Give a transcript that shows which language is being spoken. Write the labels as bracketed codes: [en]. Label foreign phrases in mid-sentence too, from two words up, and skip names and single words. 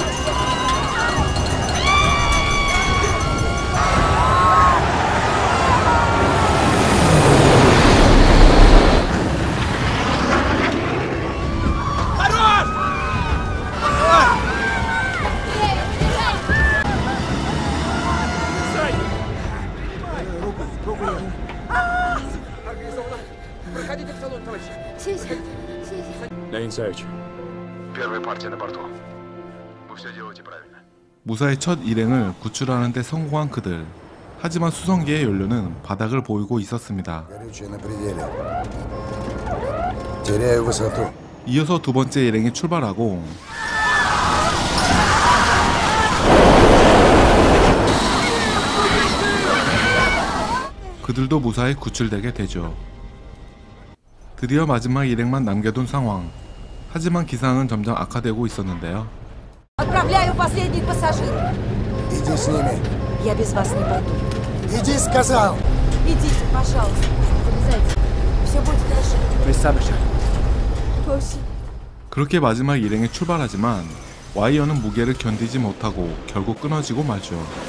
[ru] Проходите в салон, товарищи. Леонид Савич. Первая партия на борту. Вы все делаете правильно. [ko] 무사히 첫 일행을 구출하는 데 성공한 그들. 하지만 수송기의 연료는 바닥을 보이고 있었습니다. [ru] Горючее на пределе. Теряю высоту. [ko] 이어서 두 번째 일행이 출발하고 그들도 무사히 구출되게 되죠. 드디어 마지막 일행만 남겨둔 상황. 하지만 기상은 점점 악화되고 있었는데요. [ru] Отправляю последних пассажиров. Иди с ними. Я без вас не пойду. Иди, сказал. Идите, пожалуйста. Залезайте. Все будет хорошо. Присадочка. [ko] 그렇게 마지막 일행이 출발하지만 와이어는 무게를 견디지 못하고 결국 끊어지고 말죠.